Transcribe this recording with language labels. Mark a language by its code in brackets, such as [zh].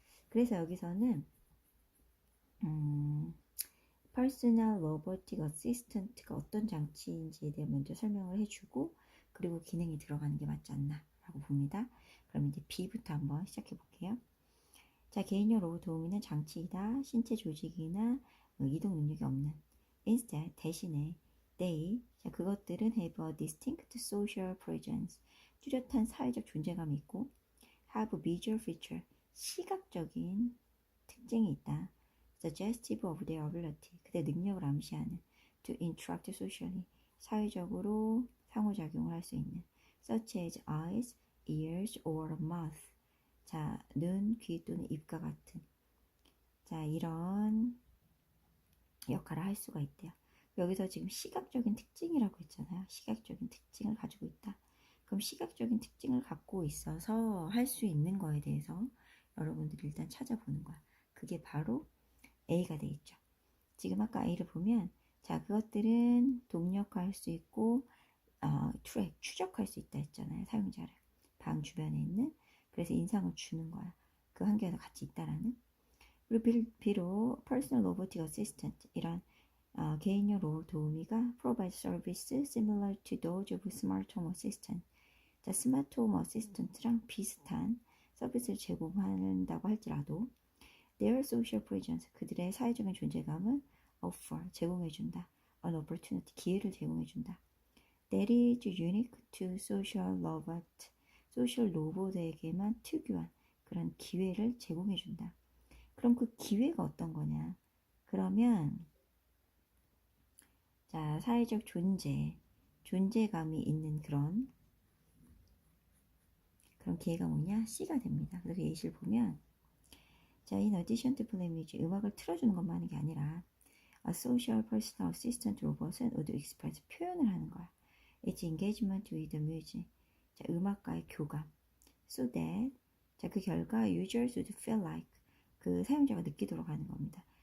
[ko] 그래서 여기서는 personal robotic assistant가 어떤 장치인지에 대해 먼저 설명을 해주고 그리고 기능이 들어가는 게 맞지 않나 라고 봅니다. 그럼 이제 B부터 한번 시작해 볼게요. 자, 개인용 로봇 도우미는 장치이다. 신체 조직이나 이동 능력이 없는. [en] Instead, [ko] 대신에 [en] they, [ko] 자, 그것들은 [en] have a distinct social presence. [ko] 뚜렷한 사회적 존재감이 있고 [en] have visual feature, [ko] 시각적인 특징이 있다. [en] Suggestive of their ability, [ko] 그들의 능력을 암시하는. [en] To interact socially, [ko] 사회적으로 상호작용을 할 수 있는. [en] Such as eyes, ears, or mouth. [ko] 자, 눈, 귀 또는 입과 같은. 자, 이런 역할을 할 수가 있대요. 여기서 지금 시각적인 특징이라고 했잖아요. 시각적인 특징을 가지고 있다. 그럼 시각적인 특징을 갖고 있어서 할 수 있는 거에 대해서 여러분들이 일단 찾아보는 거야. 그게 바로 A가 돼 있죠. 지금 아까 A를 보면 자, 그것들은 동력화할 수 있고 트랙, 추적할 수 있다 했잖아요. 사용자를. 방 주변에 있는. 그래서 인상을 주는 거야. 그 환경에서 같이 있다라는. 그리고 비록 [en] Personal Robotic Assistant [ko] 이런 개인용 로봇 도우미가 [en] provide service similar to those of smart home assistant. [ko] 자, 스마트 홈 어시스턴트랑 비슷한 서비스를 제공한다고 할지라도 [en] their social presence, [ko] 그들의 사회적인 존재감은 [en] offer, [ko] 제공해준다. [en] an opportunity, [ko] 기회를 제공해준다. [en] That is unique to social robot, [ko] 소셜 로봇에게만 특유한 그런 기회를 제공해준다. 그럼 그 기회가 어떤 거냐? 그러면 자, 사회적 존재감이 있는 그런 기회가 뭐냐? C가 됩니다. 그래서 예시를 보면 자, [en] in addition to playing music, [ko] 음악을 틀어주는 것만 하는 게 아니라 [en] a social personal assistant [ko] 로봇은 [en] would express, [ko] 표현을 하는 거야. [en] It's engagement with the music. [ko] 자, 음악과의 교감. [en] So that, [ko] 자, 그 결과 [en] users would feel like, [ko] 그 사용자가 느끼도록 하는 겁니다.